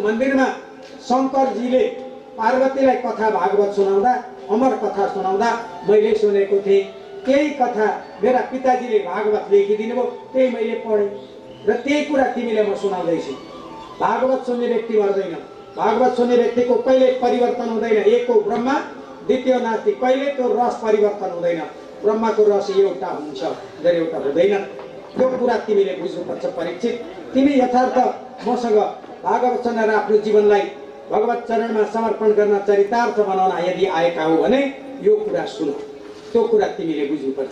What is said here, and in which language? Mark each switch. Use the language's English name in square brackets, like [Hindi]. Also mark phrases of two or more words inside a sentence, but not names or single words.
[Nepali] मन्दिरमा शङ्करजीले पार्वतीलाई कथा भागवत सुनाउँदा अमर कथा सुनाउँदा मैले सुनेको थिएँ त्यही कथा मेरा पिताजीले भागवत लेखिदिनु भयो त्यही मैले पढेँ र त्यही कुरा तिमीले म सुनाउँदैछु भागवत सुन्ने व्यक्ति मर्दैन भागवत सुन्ने व्यक्तिको कहिले परिवर्तन हुँदैन एक हो ब्रह्मा [Sanskrit] द्वितीय नास्ति [Nepali] कहिले त्यो रस परिवर्तन हुँदैन ब्रह्माको रस एउटा हुन्छ जर एउटा हुँदैन त्यो कुरा तिमीले बुझ्नुपर्छ परीक्षित तिमी यथार्थ मसँग भागवत सुनेर आफ्नो जीवनलाई भगवत चरणमा समर्पण गर्न चरितार्थ बनाउन यदि आएका हौ भने यो कुरा सुन, त्यो कुरा तिमीले बुझ्नुपर्छ।